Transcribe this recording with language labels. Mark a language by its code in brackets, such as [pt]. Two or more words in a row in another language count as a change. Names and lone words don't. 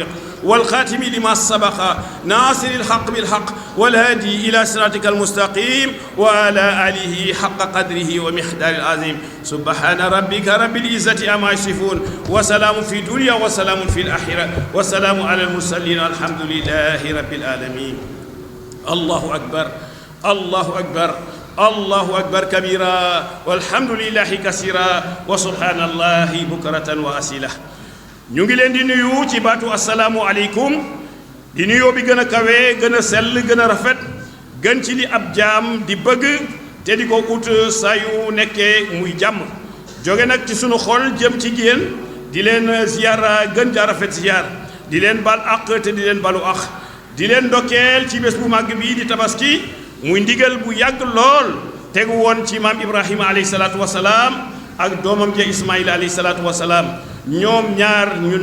[ar] والخاتم لما سبق ناصر الحق بالحق والهادي إلى صراطك المستقيم وعلى آله حق قدره ومقدار العظيم سبحان ربك رب العزة عما يصفون وسلام في الدنيا وسلام في الآخرة وسلام على المرسلين الحمد لله رب العالمين الله أكبر الله أكبر الله أكبر كبيرا والحمد لله كثيرا وسبحان الله بكرة وأصيلا [wo] ñu ngi leen di nuyu ci baatu [ar] السلام عليكم [wo] di nuyoo bi gën a kawe gën a sell gën a rafet gën ci li ab jaam di bëgg te di ko ut saa yu nekkee muy jàmm jóge nag ci sunu xol jëm ci yéen di leen ziyaara gën jaa rafet ziyaar di leen bal àq te di leen balu àq di leen ndokkeel ci bés bu màgg bi di tabaski muy ndigal bu yàgg lool tegu woon ci maam Ibrahima [ar] عليه الصلاة والسلام [wo] ak doomam ja Ismaïla [ar] عليه الصلاة والسلام [wo] ñoom ñaar ñu